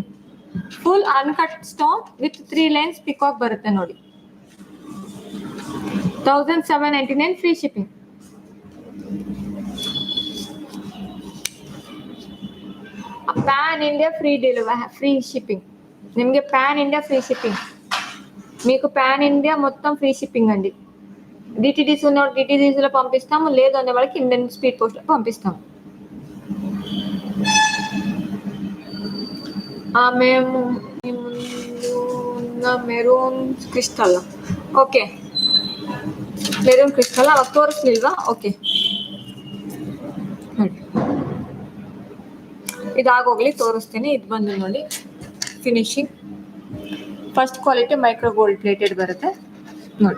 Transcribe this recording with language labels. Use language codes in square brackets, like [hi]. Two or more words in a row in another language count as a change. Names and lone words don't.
[en] full uncut stone with 3 lines peacock [kn] ಬರುತ್ತೆ ನೋಡಿ. [en] 1799 free shipping. pan India free delivery, free shipping. ನಿಮಗೆ pan India free shipping. [te] మీకు [en] pan India [te] మొత్తం [en] free shipping [te] అండి. డిటీడీసీ ఉన్న డిటీడీసీలో పంపిస్తాము, లేదు అనే వాళ్ళకి ఇండియన్ స్పీడ్ పోస్ట్లో పంపిస్తాము. మేము మీ ముందు ఉన్న [en] maroon crystal, okay maroon crystal [kn] ಅವಾಗ ತೋರಿಸ್ಲಿಲ್ವಾ? ಓಕೆ ನೋಡಿ, ಇದಾಗೋಗ್ಲಿ ತೋರಿಸ್ತೀನಿ. ಇದು ಬಂದು ನೋಡಿ [en] finishing first quality micro gold plated [kn] ಬರುತ್ತೆ ನೋಡಿ.